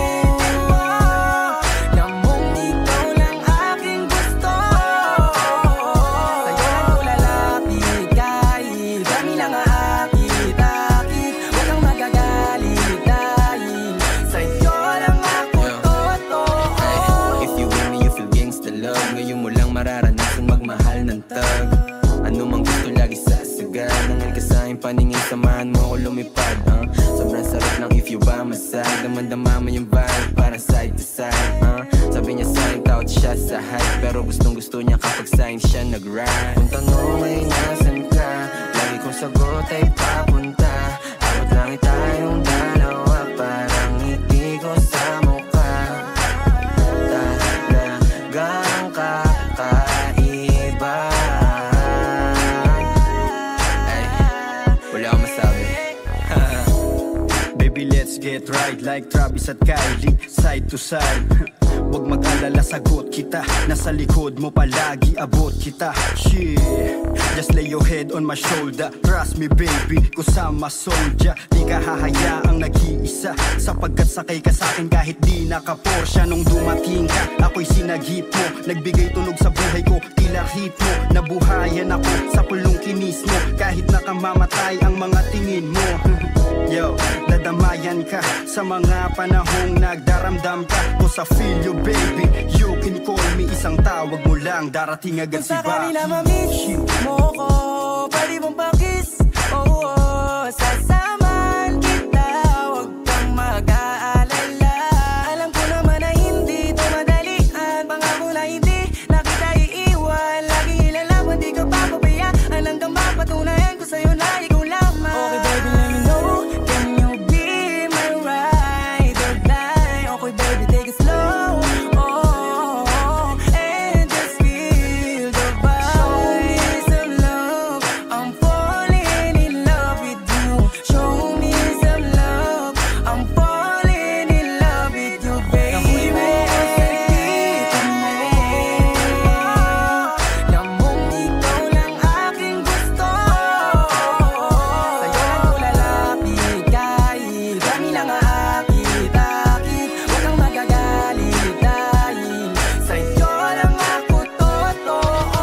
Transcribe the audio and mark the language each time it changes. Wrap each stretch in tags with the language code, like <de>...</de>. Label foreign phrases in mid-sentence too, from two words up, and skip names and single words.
<tl>Lamong ikaw lang aking gusto. Sa'yo lang ko lalapit kahit kami lang aakit-akit. Huwag kang magagalit dahil sa'yo lang ako totoo.</tl> <en>If you with me, you feel gangsta love.</en> <tl>Ngayon mo lang mararanasan magmahal ng tag. Ano mang gusto lagi sasagad. Nangal ka sa'kin paningin, samahan mo ako lumipad. Sobrang sarap ng</tl> <en>if you by my side.</en> <tl>Damandama mo yung vibe, para</tl> <en>side to side.</en> <tl>Sabi niya sa'kin, tawad siya sa hype. Pero gustong gusto niya kapag sa'kin siya nag-ride. Kung tanong ay nasan ka, lagi kong sagot ay papunta. Abot lang tayong dalawa, parang ngiti ko sa mukha. Talagang kakaiba. Ay, wala akong masabi.</tl> <en>Baby, let's get right like Travis</en> <tl>at</tl> <en>Kylie, side to side.</en> <tl>Huwag mag-alala, sagot kita. Nasa likod mo palagi, abot kita.</tl> <en>Shit, just lay your head on my shoulder. Trust me baby,</en> <tl>kusama</tl> <en>soldier.</en> <tl>Di ka hahayaang nag-iisa, sapagkat sakay ka sa'kin kahit di naka-Porsche. Nung dumating ka, ako'y sinagip mo. Nagbigay tunog sa buhay ko, tila hit mo. Nabuhayan ako sa pulong kinis mo. Kahit nakamamatay ang mga tingin mo. Yo, dadamayan ka sa mga panahong nagdaramdam ka. Kung sa</tl> <en>feel you baby, you can call me.</en> <tl>Isang tawag mo lang, darating agad si Kung sa Baki. kanila ma-miss mo ko, pwede mong pakis. Oo, sasamahan kita, huwag kang mag-aalala. Alam ko naman na hindi ito madalian. Pangako na hindi na kita iiwan. Laging ilalaban, di ka papabayaan. Hanggang mapatunayan ko sa'yo na ikaw lamang.</tl> <en>Okay baby, let me know. Can you be my ride or die? Okay baby, take it slow. Oh, and just feel the vibe. Show me some love, I'm falling in love with you. Show me some love, I'm falling in love with you, baby.</en> <tl>Nahuli mo ako sa dito mo. Lamong ikaw lang aking gusto. Sa'yo lang ko lalapit kahit kami lang aakit-akit. Huwag kang magagalit dahil sa'yo lang ako totoo.</tl>